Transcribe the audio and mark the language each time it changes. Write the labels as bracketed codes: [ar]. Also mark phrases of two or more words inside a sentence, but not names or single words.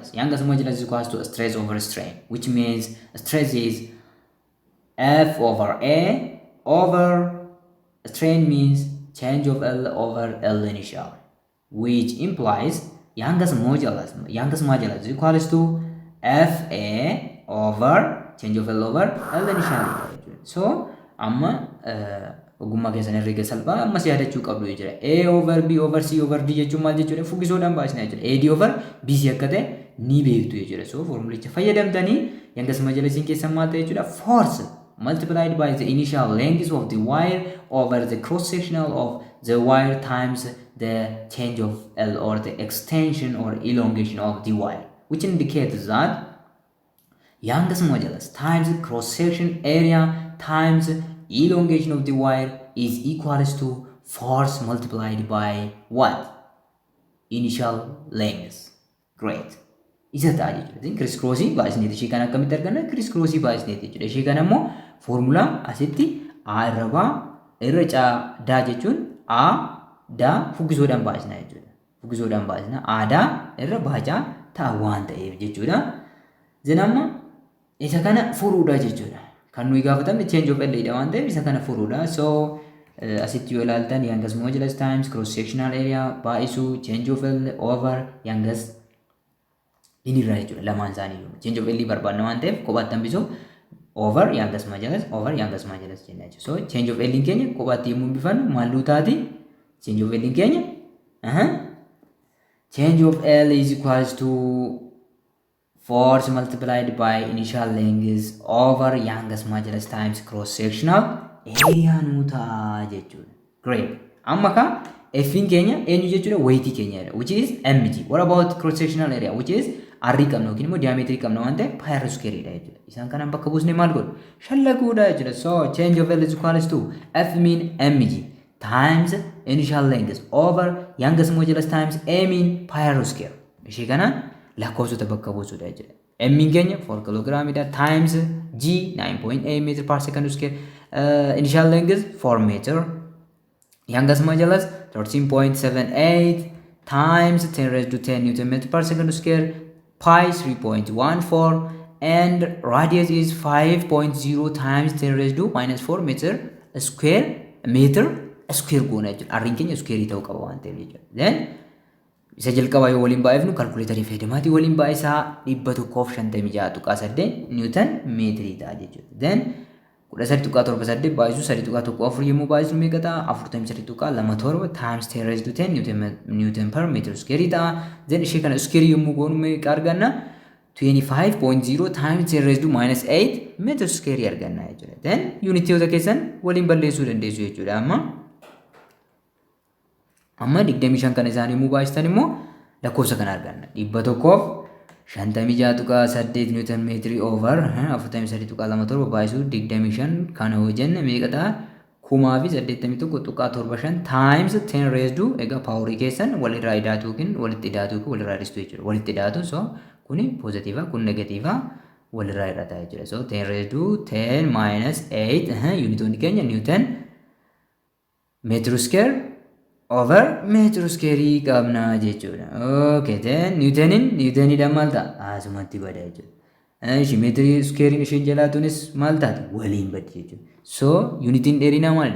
[en] Youngest modulus is equals to stress over strain, which means stress is F over A over strain means change of L over L initial, which implies youngest modulus is equals to FA over change of L over L initial. [om] So amma ogummaa keessan herreega salphaa ammas yaadachuu qabdu jechuudha. [en] A over B over C over D [om] jechuun maal jechuudha? Fuggisoodhaan baasnaa jechuudha. [en] AD over BC [om] akka ta'e ni beektu jechuudha. So formulicha fayyadamtanii [en] youngest modulus [om] keessan maal ta'e jechuudha? [en] Force multiplied by the initial length of the wire over the cross sectional of the wire times the change of L or the extension or elongation of the wire, which indicates that youngest modulus times cross section area times elongation of the wire is equals to force multiplied by what? Initial length. Great. [om] Isa ta'a jechuudha. Criss-crossii baasneeti. Ishee kana akkamitti arganna? Criss-crossii baasneeti jechuudha. Ishee kana immoo foormulaa asitti A irra baa irra daa jechuun A daa fuggisoodhaan baasna jechuudha. Fuggisoodhaan baasna aadaa irra baacaa ta'a waan ta'eef jechuudha. Zinamma isa kana furuudha jechuudha. Kan nuyi gaafatamne [en] change of L [om] dha waan ta'eef isa kana furuudha. So asitti yoo ilaaltan [en] youngest modulus times cross sectional area [om] baay'isu [en] change of L over youngest [om] inni irraa jechuudha. Lamaan isaanii [en] change of L [om] barbaadna waan ta'eef kophaatti hambisuu [en] over youngest modulus [om] jenna jechuudha. [en] So change of L [om] keenya kophaatti yommuu bifannu maalluu taati [en] change of L keenya change of L is equals to force multiplied by initial length over youngest modulus times cross sectional area [om] nu ta'a jechuudha. [en] Great. [om] Amma ka F in keenya eenyu jechuudha weight keenya [en] which is mg. What about cross sectional area which is r [om] qabna yookiin immoo diameter qabna waan ta'eef [en] pi r square [om] dha jechuudha. Isaan kanaan bakka buusnee maal godhu? Shallaguudha jechuudha. [en] So change of L is equals to F mean mg times initial length over youngest modulus times a mean pi r square. [om] Ishee kanaan lakkoofsota bakka buusudha jechuudha. M in keenya 4 kiloogiraamidha times G 9.8 [en] meter per second square. Initial length 4 meter. Youngest modulus 13.78 times 10 raised to 10 Newton meter per second square. Pi 3.14 and radius is 5.0 times 10 raised to minus 4 meter square [om] goona jechuudha. Arriin keenya square ta'uu qaba waan ta'eef jechuudha. Then isa jalqabaa yoo waliin baay'ifnu kalkuleetarii fayyadamaatii waliin baay'isaa 156.8 Newton meetirii ta'a jechuudha. Then 13.78 baay'isuu 3.14 yommuu baay'isnu meeqa ta'a? [en] 43.27 times 10 raised to 10 Newton per meter square ta'a. [om] Then ishee kana square yommuu goonu meeqa arganna? [en] 25.0 times 10 raised to minus 8 meter square [om] arganna jechuudha. Then unitiyoota keessan waliin balleessuu dandeessu jechuudha. Amma 25 kan isaanii yommuu baay'istan immoo lakkoofsa kana arganna. 156.8 Newton meetirii over 43.27 baay'isuu 25 kana yoo jenne meeqa ta'a? 1081.75 [en] times 10 raised to [om] egaa paaworii keessan walirraa idaatu yookiin walitti idaatu yookiin walirraa dhiistu jechuudha. Walitti idaatu so kuni poozitiiva kun negatiiva walirraa hir'ata jechuudha. So 10 [en] raised to [om] 10 minus 8 unitoonni keenya Newton meetiri square over meetiri square qabna jechuudha. [en] Okay, then [om] Newtonidhaan maal ta'a? Asumatti bada jechuudha. Ishi meetiri square isheen jalaatuunis maal taati? Waliin baddi jechuudha. So unitiin dheerinaa maalidha?